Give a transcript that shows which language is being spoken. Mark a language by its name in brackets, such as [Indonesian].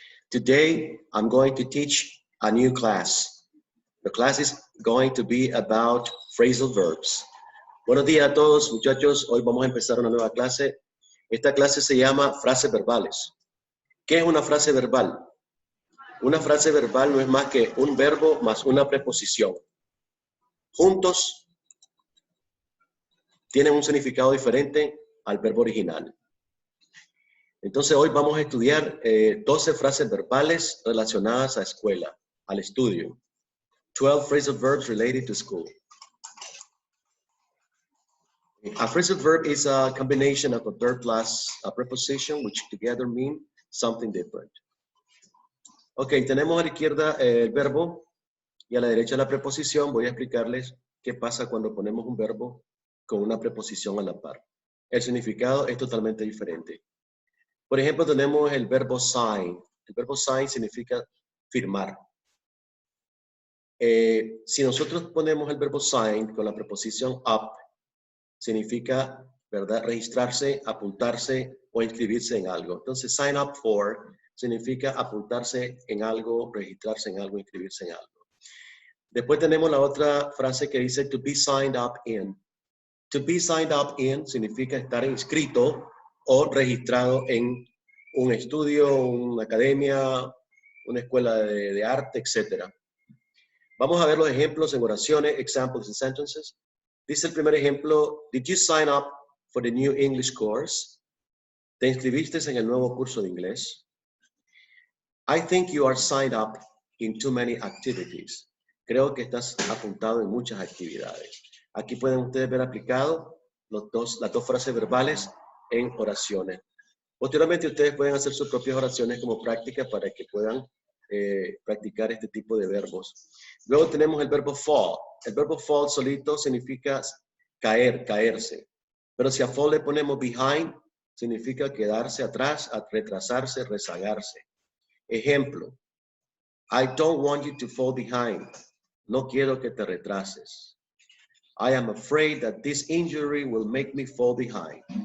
[English] Today, I'm going to teach a new class. The class is going to be about phrasal verbs. [Spanish] Buenos días a todos, muchachos. Hoy vamos a empezar una nueva clase. Esta clase se llama frases verbales. ¿Qué es una frase verbal? Una frase verbal no es más que un verbo más una preposición. Juntos tienen un significado diferente al verbo original. Entonces hoy vamos a estudiar 12 frases verbales relacionadas a escuela, al estudio. [English] 12 phrasal verbs related to school. A phrasal verb is a combination of a verb plus a preposition which together mean something different. [Spanish] Ok, tenemos a la izquierda el verbo y a la derecha la preposición. Voy a explicarles qué pasa cuando ponemos un verbo con una preposición a la par. El significado es totalmente diferente. Por ejemplo, tenemos el verbo sign. El verbo sign significa firmar. Si nosotros ponemos el verbo sign con la preposición up, significa, ¿verdad?, registrarse, apuntarse o inscribirse en algo. Entonces, sign up for significa apuntarse en algo, registrarse en algo, inscribirse en algo. Después tenemos la otra frase que dice [English] to be signed up in. To be signed up in [Spanish] significa estar inscrito o registrado en un estudio, una academia, una escuela de arte, etc. Vamos a ver los ejemplos en oraciones, [English] examples and sentences. [Spanish] Dice el primer ejemplo, [English] did you sign up for the new English course? [Spanish] ¿Te inscribiste en el nuevo curso de inglés? [English] I think you are signed up in too many activities. [Spanish] Creo que estás apuntado en muchas actividades. Aquí pueden ustedes ver aplicado las dos frases verbales en oraciones. Posteriormente ustedes pueden hacer sus propias oraciones como práctica para que puedan practicar este tipo de verbos. Luego tenemos el verbo fall. El verbo fall solito significa caer, caerse. Pero si a fall le ponemos behind, significa quedarse atrás, retrasarse, rezagarse. Ejemplo, [English] I don't want you to fall behind. [Spanish] No quiero que te retrases. [English] I am afraid that this injury will make me fall behind.